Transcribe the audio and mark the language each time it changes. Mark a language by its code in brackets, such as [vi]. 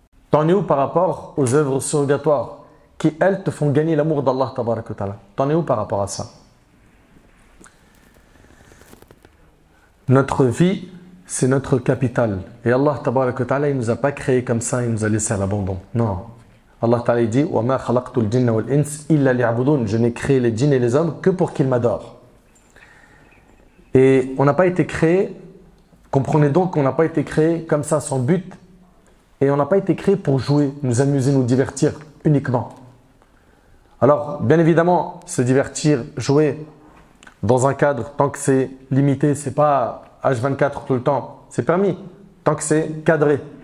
[fr] T'en es où par rapport aux œuvres surrogatoires qui, elles, te font gagner l'amour d'Allah tabarak wa ta'ala? T'en es où par rapport à ça? Notre vie, c'est notre capital. Et Allah tabarak wa ta'ala, il ne nous a pas créés comme ça, il nous a laissé à l'abandon. Non. Allah ta'ala dit [ar] وَمَا خَلَقْتُ الْجِنَّ وَالْإِنسِ إِلَّا لِيَعْبُدُونَ. [fr] Je n'ai créé les djinns et les hommes que pour qu'ils m'adorent. Et on n'a pas été créé, comprenez donc qu'on n'a pas été créé comme ça sans but. Et on n'a pas été créé pour jouer, nous amuser, nous divertir uniquement. Alors, bien évidemment, se divertir, jouer dans un cadre, tant que c'est limité, c'est pas H24 tout le temps, c'est permis, tant que c'est cadré.